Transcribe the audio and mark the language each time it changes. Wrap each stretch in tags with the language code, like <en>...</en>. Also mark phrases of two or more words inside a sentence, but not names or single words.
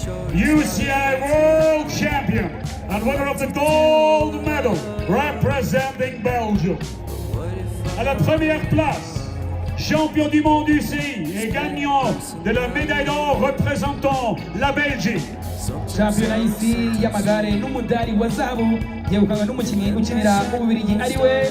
<en>UCI World Champion and winner of the gold medal representing Belgium.</en> <fr>À la première place, champion du monde UCI et gagnant de la médaille d'or représentant la Belgique.</fr> <rw>Championnat y'isi y'amagare n'umudari wa zahabu yegukanywe n'umukinnyi ukinira Ububiligi ariwe</rw>